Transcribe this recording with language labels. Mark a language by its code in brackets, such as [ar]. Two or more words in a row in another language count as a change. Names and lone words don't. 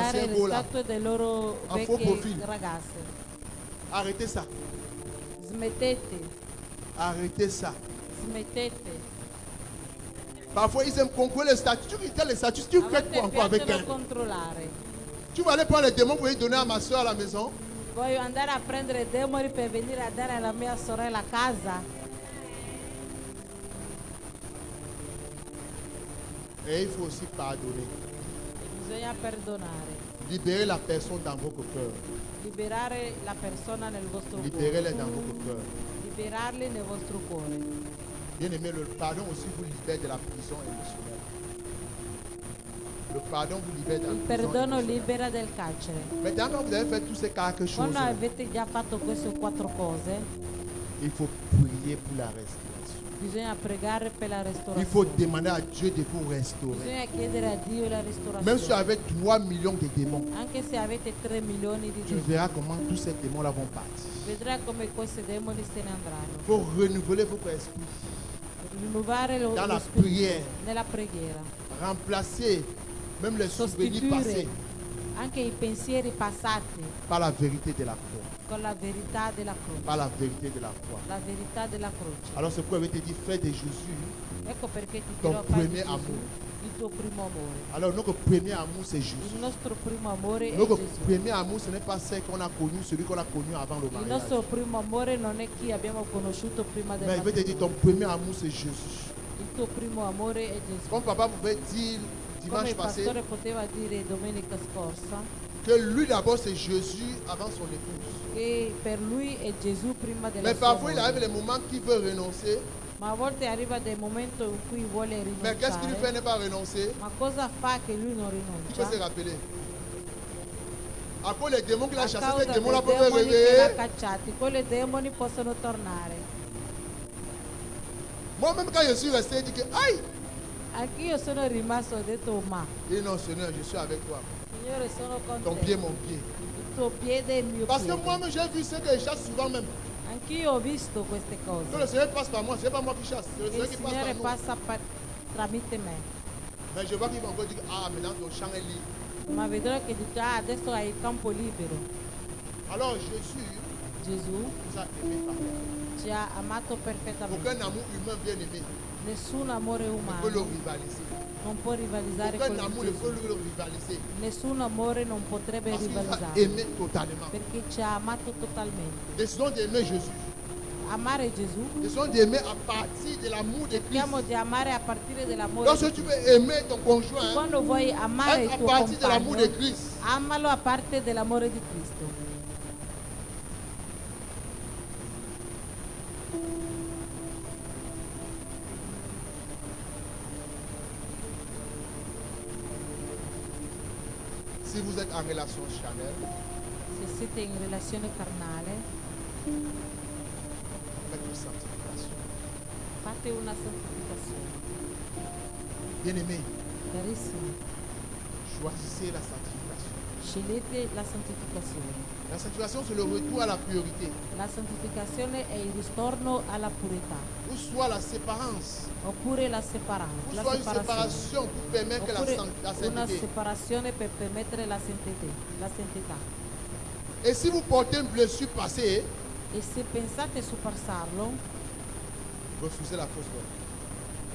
[fr] anciens le beaux là. [it] statue delle loro [fr] Un faux [it] vecchie [fr] profil. [it] ragazze. [fr] Arrêtez ça. [it] Smettete, [fr] Arrêtez ça. [it] smettete. [fr] Parfois, ils aiment contrôler les statuts. Tu regardes les statuts, tu [it] A [fr] fais quoi [it] volte [fr] encore avec [it] piacciono [fr] elle? [it] controllare. [fr] Tu vas aller prendre les démons pour les donner à ma soeur à la maison. [it] Voglio andare a prendere demoni per venire a dare alla mia sorella a casa. [fr] Et il faut aussi pardonner. [it] Bisogna perdonare, [fr] Libérez la personne dans votre cœur. [it] liberare la persona nel vostro [fr] Libérez-les [it] cuore, [fr] dans votre cœur. [it] liberarli nel vostro cuore. [fr] Bien aimé, le pardon aussi vous libère de la prison émotionnelle. Le pardon vous libère de la [it] Il [fr] prison [it] perdono [fr] émotionnelle. [it] libera del carcere. [fr] Maintenant, quand vous avez fait tous ces quatre choses, [it] Quando avete già fatto queste 4 cose, [fr] il faut prier pour la restauration. [it] bisogna pregare per la [fr] Il [it] restaurazione. [fr] faut demander à Dieu de vous restaurer. [it] Bisogna chiedere a Dio la [fr] Même si tu [it] restaurazione. [fr] avais 3 millions de démons, [it] Anche se avete 3 milioni di [fr] tu [it] demoni, [fr] verras comment tous ces démons-là vont partir. [it] vedrai come questi demoni se ne andranno. [fr] Il faut renouveler votre esprit [it] Rinnovare [fr] dans la [it] lo spirito [fr] prière. [it] nella preghiera. [fr] Remplacer même les souvenirs passés [it] Sostituire anche i pensieri passati [fr] par la vérité de la croix. [it] con la verità della [fr] Par [it] croce. [fr] la vérité de la croix. [it] La verità della croce. [fr] Alors c'est pourquoi je vais te dire, fais de Jésus. [it] Ecco perché ti [fr] Ton [it] dirò fai di [fr] premier [it] Gesù [fr] amour. [it] il tuo primo amore. [fr] Alors notre premier amour, c'est Jésus. [it] Il nostro primo amore è [fr] Notre [it] Gesù. [fr] premier amour, ce n'est pas celle qu'on a connu, celui qu'on a connu avant le [it] Il [fr] mariage. [it] nostro primo amore non è chi abbiamo conosciuto prima del [fr] Mais je vais te [it] matrimonio. [fr] dire, ton premier amour, c'est Jésus. [it] Il tuo primo amore è Gesù. [fr] Comme papa pouvait dire [it] Come [fr] dimanche [it] il [fr] passé [it] pastore poteva dire domenica scorsa, [fr] que lui d'abord c'est Jésus avant son épouse. [it] che per lui è Gesù prima della [fr] Mais [it] sua [fr] parfois il arrive [it] moglie. [fr] les moments qu'il veut renoncer. [it] Ma a volte arriva del momento in cui vuole [fr] Mais qu'est-ce qu'il lui fait [it] rinunciare. [fr] ne pas renoncer? [it] Ma cosa fa che lui non [fr] Il faut se [it] rinuncia? [fr] rappeler. À cause les démons qu'il a [it] A [fr] chassés, [it] causa [fr] ces [it] dei [fr] démons-là peuvent [it] demoni che l'ha [fr] réveiller. [it] cacciati, quei demoni possono tornare. [fr] Moi-même quand je suis resté, je dis que aïe! [it] Anch'io sono rimasto ho detto ma [fr] Il dit non Seigneur, je suis avec toi. [it] Signore sono con [fr] Ton [it] te. [fr] pied, mon pied. [it] Il tuo piede è il mio [fr] Parce que [it] piede. [fr] moi-même j'ai vu ce que je chasse souvent même. [it] Anch'io ho visto queste [fr] Que le [it] cose. [fr] Seigneur passe par moi, ce n'est pas moi qui chasse, c'est le [it] Il [fr] Seigneur qui passe [it] Signore [fr] par nous. [it] passa tramite me. [fr] Mais je vois qu'il va encore dire ah maintenant ton champ est libre. [it] Ma vedrò che dice ah, adesso hai il campo libero. [fr] Alors Jésus [it] Gesù [fr] nous a aimés parfaitement. [it] ci ha amato perfettamente. [fr] Aucun amour humain bien aimé [it] Nessun amore [fr] ne peut le [it] umano [fr] rivaliser. [it] non può rivalizzare [fr] Aucun [it] con [fr] amour ne peut [it] Gesù. [fr] le rivaliser. [it] Nessun amore non potrebbe [fr] Parce qu'il nous a [it] rivalizzare. [fr] aimés totalement. [it] Perché ci ha amato totalmente. [fr] Décidons d'aimer Jésus. [it] Amare Gesù. [fr] Décidons d'aimer à partir de l'amour de Christ. [it] Cerchiamo di amare a partire dell'amore [fr] Lorsque [it] di [fr] tu [it] Cristo. [fr] veux aimer ton conjoint, [it] Quando vuoi amare [fr] aime [it] il [fr] à [it] tuo [fr] partir de l'amour de [it] compagno, [fr] Christ. [it] amalo a parte dell'amore di Cristo. [fr] Si vous êtes en relation charnelle, [it] Se siete in relazione carnale, [fr] faites une sanctification. [it] fate una santificazione. [fr] Bien-aimé, [it] Carissimi, [fr] choisissez la sanctification. [it] Scegliete la santificazione. [fr] La sanctification, c'est le retour à la priorité. [it] La santificazione è il ritorno alla purità, [fr] Ou soit la séparance. [it] oppure la [fr] Ou [it] separazione. [fr] soit une séparation pour permettre que [it] Oppure [fr] la [it] una [fr] sainteté. [it] separazione per permettere la santità. [fr] Et si vous portez une blessure passée, [it] E se pensate su passarlo, [fr] refusez la fausse doctrine.